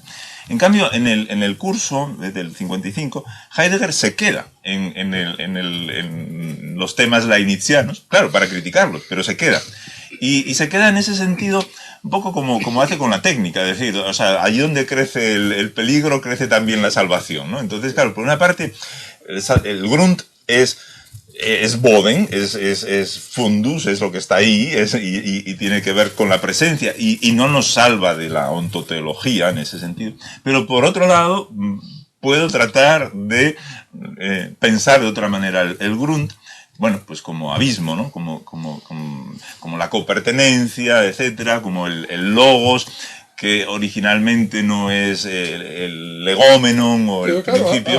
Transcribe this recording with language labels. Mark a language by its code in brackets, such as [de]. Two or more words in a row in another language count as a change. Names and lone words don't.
[es] En cambio, en el curso, desde el 55, Heidegger se queda en los temas leibnizianos, claro, para criticarlos, pero se queda. Y se queda en ese sentido un poco como hace con la técnica, es decir, o sea, allí donde crece el peligro, crece también la salvación, ¿no? Entonces, claro, por una parte, el Grund es Boden, es fundus, es lo que está ahí, y tiene que ver con la presencia, y no nos salva de la ontoteología en ese sentido. Pero por otro lado, puedo tratar de pensar de otra manera el Grund, bueno, pues como abismo, ¿no? Como la copertenencia, etcétera, como el logos, que originalmente no es el legómenon o el principio,